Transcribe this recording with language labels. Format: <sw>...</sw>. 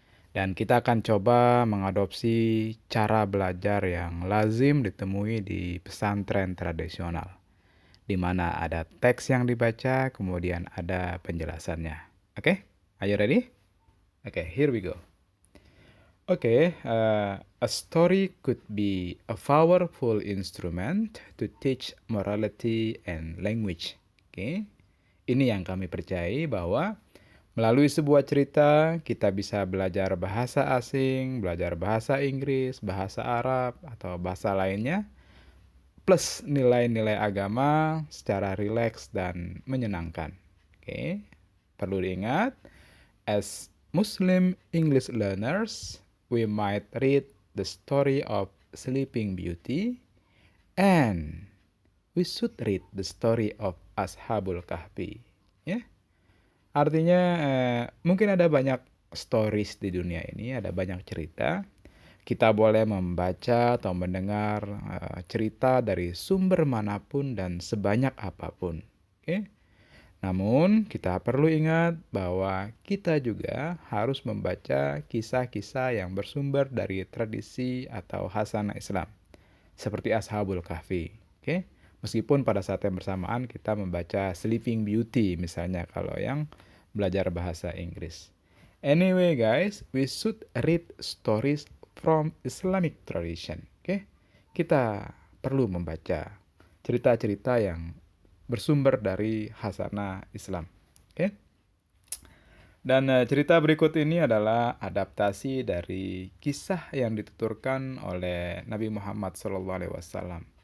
<id>Dan kita akan coba mengadopsi cara belajar yang lazim ditemui di pesantren tradisional, di mana ada teks yang dibaca, kemudian ada penjelasannya.</id> <en>Oke? Are you ready? Okay, here we go. A story could be a powerful instrument to teach morality and language.</en> <id>Oke, ini yang kami percayai bahwa melalui sebuah cerita kita bisa belajar bahasa asing, belajar bahasa Inggris, bahasa Arab, atau bahasa lainnya, plus nilai-nilai agama secara rileks dan menyenangkan. Oke, perlu diingat,</id> <en>as Muslim English learners, we might read the story of Sleeping Beauty and we should read the story of Ashabul Kahfi.</en> <id>Ya, artinya mungkin ada banyak stories di dunia ini, ada banyak cerita. Kita boleh membaca atau mendengar cerita dari sumber manapun dan sebanyak apapun. Oke? Namun, kita perlu ingat bahwa kita juga harus membaca kisah-kisah yang bersumber dari tradisi atau hasanah Islam, seperti Ashabul Kahfi. Oke? Meskipun pada saat yang bersamaan kita membaca Sleeping Beauty misalnya kalau yang belajar bahasa Inggris.</id> <en>Anyway guys, we should read stories from Islamic tradition.</en> <id>Oke? Kita perlu membaca cerita-cerita yang bersumber dari hasanah Islam. Oke? Dan cerita berikut ini adalah adaptasi dari kisah yang dituturkan oleh Nabi Muhammad SAW.</id>